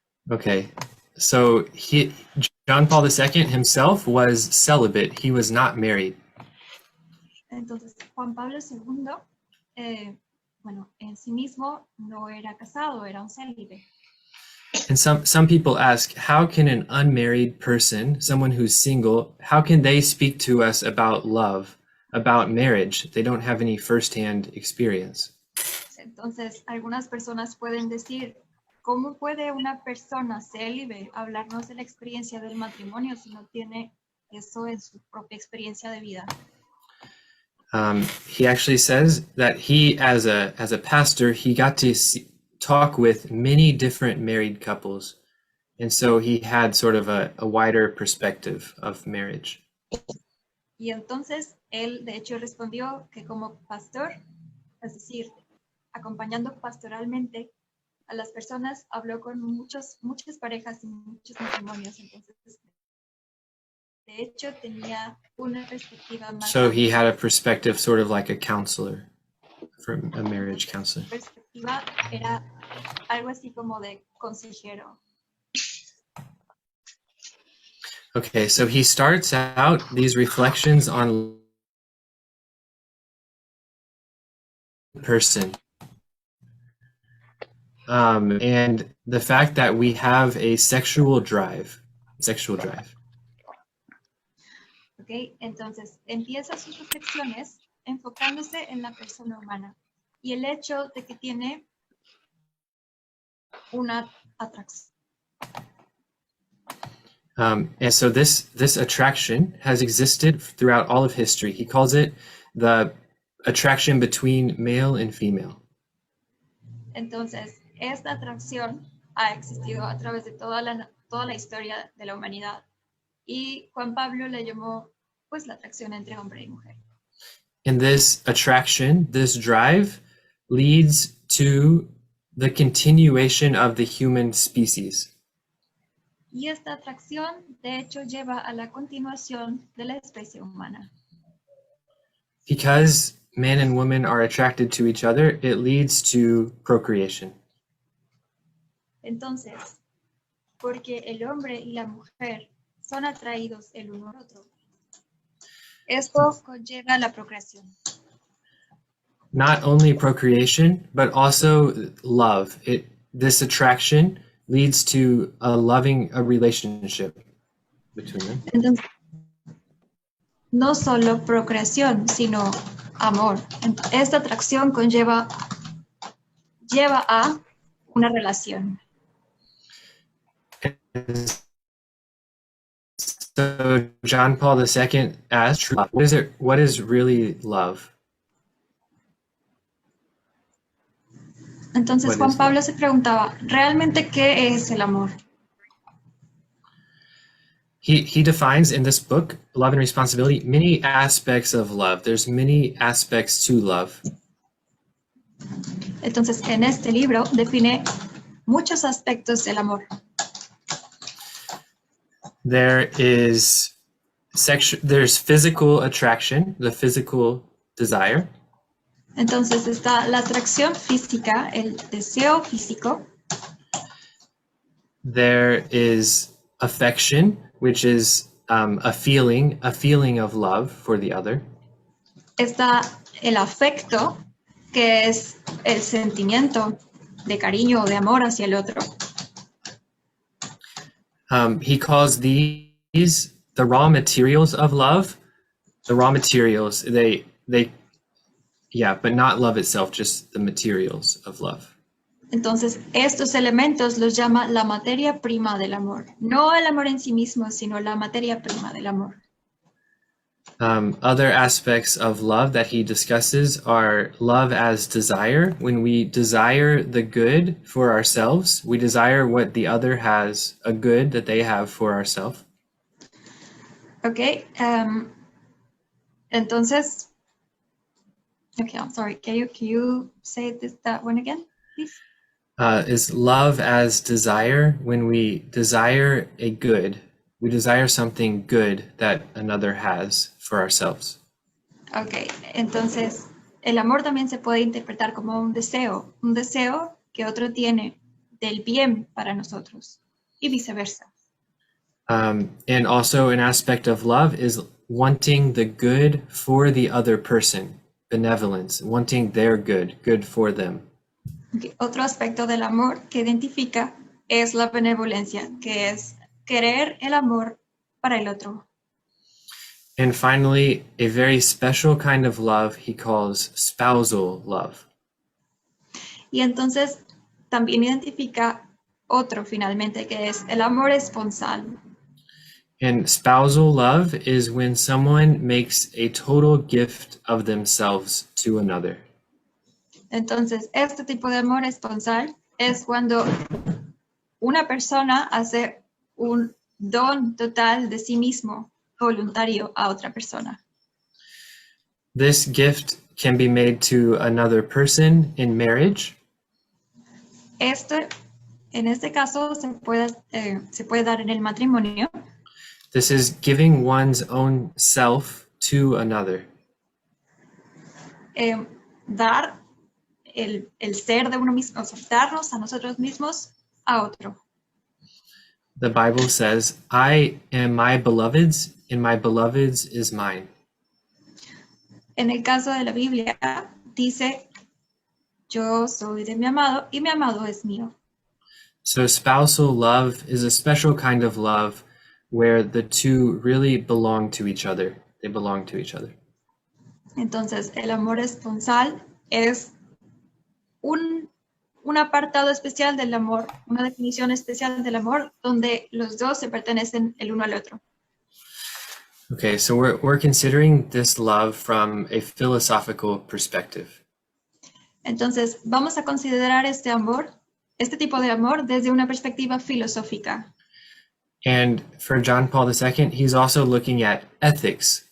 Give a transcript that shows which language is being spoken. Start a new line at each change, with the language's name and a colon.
English: Okay, so John Paul II himself was celibate. He was not married.
Spanish: Entonces, Juan Pablo II, en sí mismo no era casado, era un célibe.
English: And some people ask, how can an unmarried person, someone who's single, how can they speak to us about love, about marriage? They don't have any firsthand experience.
Spanish: Entonces, algunas personas pueden decir, ¿cómo puede una persona célibe hablarnos de la experiencia del matrimonio si no tiene eso en su propia experiencia de vida?
English: He actually says that he, as a pastor, he got to talk with many different married couples. And so he had sort of a wider perspective of marriage.
Spanish: Y entonces él, de hecho, respondió que como pastor, es decir, acompañando pastoralmente a las personas, habló con muchas parejas y muchos matrimonios. Entonces, de hecho, tenía una perspectiva más.
English: So he had a perspective sort of like a counselor, from a marriage counselor.
Spanish: Su perspectiva era algo así como de consejero.
English: Okay, so he starts out these reflections on person. And the fact that we have a sexual drive.
Spanish: Ok, entonces empieza sus reflexiones enfocándose en la persona humana y el hecho de que tiene una atracción.
English: And so this attraction has existed throughout all of history. He calls it the attraction between male and female.
Spanish: Entonces, esta atracción ha existido a través de toda la historia de la humanidad y Juan Pablo le llamó pues la atracción entre hombre y mujer.
English: And this attraction, this drive, leads to the continuation of the human species.
Spanish: Y esta atracción, de hecho, lleva a la continuación de la especie humana.
English: Because men and women are attracted to each other, it leads to procreation.
Spanish: Entonces, porque el hombre y la mujer son atraídos el uno al otro, esto conlleva la procreación.
English: Not only procreation, but also love. This attraction leads to a relationship between them.
Spanish: Entonces, no solo procreación, sino amor. Esta atracción lleva a una relación.
English: So John Paul II asked, what is really love?
Spanish: Entonces Juan Pablo se preguntaba, ¿realmente qué es el amor?
English: He defines in this book, Love and Responsibility, many aspects of love. There's many aspects to love.
Spanish: Entonces, en este libro define muchos aspectos del amor.
English: There's physical attraction, the physical desire.
Spanish: Entonces está la atracción física, el deseo físico.
English: There is affection, which is a feeling of love for the other.
Spanish: Está el afecto, que es el sentimiento de cariño o de amor hacia el otro.
English: He calls these the raw materials of love. The raw materials, but not love itself, just the materials of love.
Spanish: Entonces, estos elementos los llama la materia prima del amor. No el amor en sí mismo, sino la materia prima del amor.
English: Other aspects of love that he discusses are love as desire. When we desire the good for ourselves, we desire what the other has, a good that they have for ourselves. Okay.
Spanish: Entonces,
English: okay, I'm sorry. Can you say that one again, please? Is love as desire. When we desire a good, we desire something good that another has for ourselves.
Spanish: Okay, entonces el amor también se puede interpretar como un deseo que otro tiene del bien para nosotros y viceversa.
English: And also an aspect of love is wanting the good for the other person, benevolence, wanting their good for them. Okay.
Spanish: Otro aspecto del amor que identifica es la benevolencia, que es querer el amor para el otro.
English: And finally, a very special kind of love he calls spousal love.
Spanish: Y entonces también identifica otro finalmente, que es el amor esponsal.
English: And spousal love is when someone makes a total gift of themselves to another.
Spanish: Entonces, este tipo de amor esponsal es cuando una persona hace un don total de sí mismo, voluntario, a otra persona.
English: This gift can be made to another person in marriage.
Spanish: En este caso se puede dar en el matrimonio.
English: This is giving one's own self to another.
Spanish: Dar el ser de uno mismo, o sea, darnos a nosotros mismos a otro.
English: The Bible says, I am my beloved's, and my beloved's is mine.
Spanish: En el caso de la Biblia, dice, Yo soy de mi amado y mi amado es mío.
English: So spousal love is a special kind of love where the two really belong to each other. They belong to each other.
Spanish: Entonces, el amor esponsal es un apartado especial del amor, una definición especial del amor, donde los dos se pertenecen el uno al otro.
English: Okay, so we're considering this love from a philosophical perspective.
Spanish: Entonces, vamos a considerar este tipo de amor, desde una perspectiva filosófica.
English: And for John Paul II, he's also looking at ethics.